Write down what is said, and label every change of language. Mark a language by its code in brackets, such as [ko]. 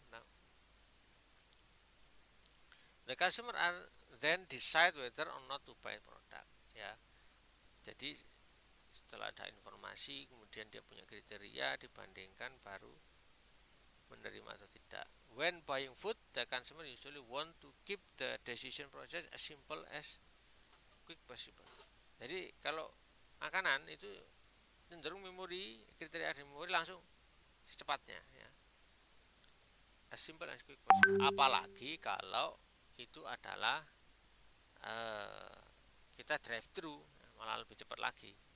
[en] Nah, the customer are then decide whether or not to buy product, ya. Jadi [id] Setelah ada informasi, kemudian dia punya kriteria, dibandingkan baru menerima atau tidak. [en] When buying food, the consumer usually want to keep the decision process as simple as quick possible. [id] Jadi kalau makanan itu cenderung memori, kriteria memori langsung secepatnya ya. [en] As simple as quick possible. [id] Apalagi kalau itu adalah uh, kita drive thru, malah lebih cepat lagi.